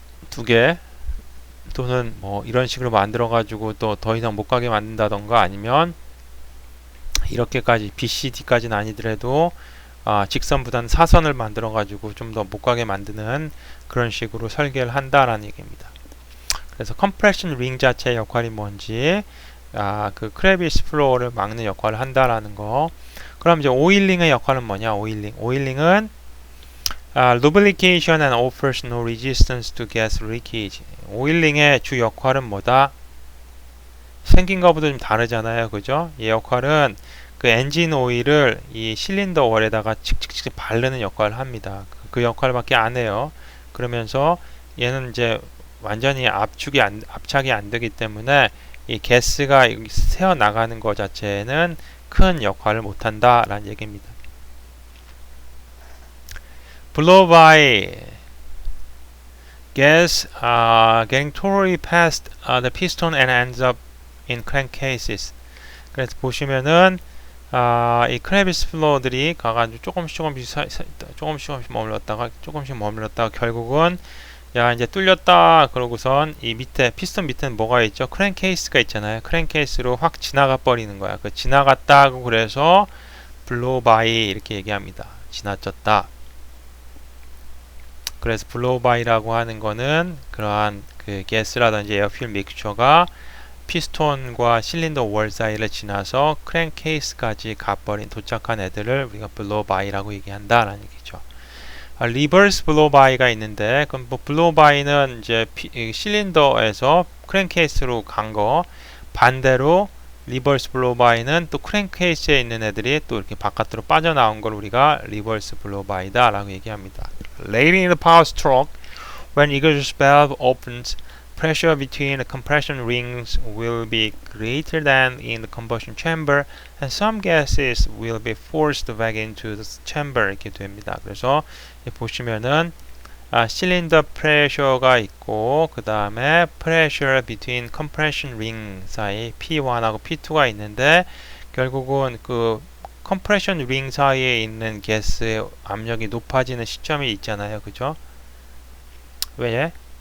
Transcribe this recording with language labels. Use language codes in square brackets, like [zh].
[ko] 두 개 또는 뭐 이런 식으로 만들어가지고 또 더 이상 못 가게 만든다던가, 아니면 이렇게까지 BCD까지는 아니더라도 직선보다는 사선을 만들어 가지고 좀 더 못 가게 만드는 그런 식으로 설계를 한다라는 얘기입니다. 그래서 컴프레션 링 자체의 역할이 뭔지, 그 크레비스 플로어를 막는 역할을 한다라는 거. 그럼 이제 오일링의 역할은 뭐냐? [en] 오일링은 lubrication and offers no resistance to gas leakage. [ko] 오일링의 주 역할은 뭐다? 생긴 것보다 좀 다르잖아요, 그죠? 이 역할은 그 엔진 오일을 이 실린더 월에다가 칙칙칙 바르는 역할을 합니다. 그 역할밖에 안 해요. 그러면서 얘는 이제 완전히 압착이 안 되기 때문에 이 가스가 새어 나가는 것 자체는 큰 역할을 못 한다라는 얘기입니다. [en] blow by gas getting totally past the piston and ends up in crankcases. [ko] 그래서 보시면은 이 크레비스 플로어들이 가가지고 조금씩 머물렀다가 결국은 이제 뚫렸다 그러고선 이 밑에 피스톤 밑에는 뭐가 있죠? 크랭케이스가 있잖아요. 크랭케이스로 확 지나가 버리는 거야. 그 지나갔다고 그래서 블로우 바이 이렇게 얘기합니다. 지나쳤다. 그래서 블로우 바이라고 하는 거는 그러한 그 가스라든지 에어필 믹스처가 피스톤과 실린더 월 사이를 지나서 크랭케이스까지 가버린 도착한 애들을 우리가 블로우 바이라고 얘기한다라는 얘기죠. 리버스 블로우 바이가 있는데, 그럼 뭐 블로우 바이는 이제 실린더에서 크랭케이스로 간 거, 반대로 리버스 블로우 바이는 또 크랭케이스에 있는 애들이 또 이렇게 바깥으로 빠져나온 걸 우리가 리버스 블로우 바이다 라고 얘기합니다. [en] Later in the power stroke, when exhaust valve opens, pressure between the compression rings will be greater than in the combustion chamber, and some gases will be forced back into the chamber. [ko] 이렇게 됩니다. 그래서 보시면은 실린더 프레셔가 있고, 그 다음에 [en] pressure between compression ring [ko] 사이 P1하고 P2가 있는데, 결국은 그 컴프레션 링 사이에 있는 가스의 압력이 높아지는 시점이 있잖아요, 그죠? 왜?